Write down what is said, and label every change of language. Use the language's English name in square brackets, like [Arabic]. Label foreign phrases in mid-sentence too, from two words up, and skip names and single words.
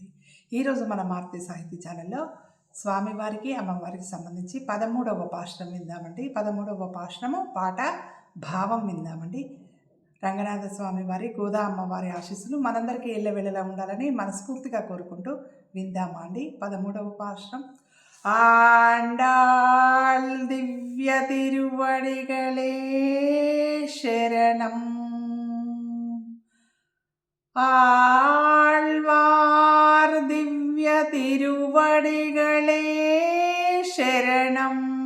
[Telugu] ఈరోజు మన మారుతి సాహిత్య ఛానల్లో స్వామివారికి అమ్మవారికి సంబంధించి 13వ పాశురం విందామండి. 13వ పాశురము పాట భావం విందామండి. రంగనాథ స్వామి వారి గోదా అమ్మవారి ఆశీస్సులు మనందరికీ ఎల్లవెళ్ళలా ఉండాలని మనస్ఫూర్తిగా కోరుకుంటూ విందామా అండి. 13వ పాశురం. [Tamil] ஆண்டாள் திவ்ய திருவடிகளே சரணம். ஆழ்வார் திவ்ய திருவடிகளே சரணம்.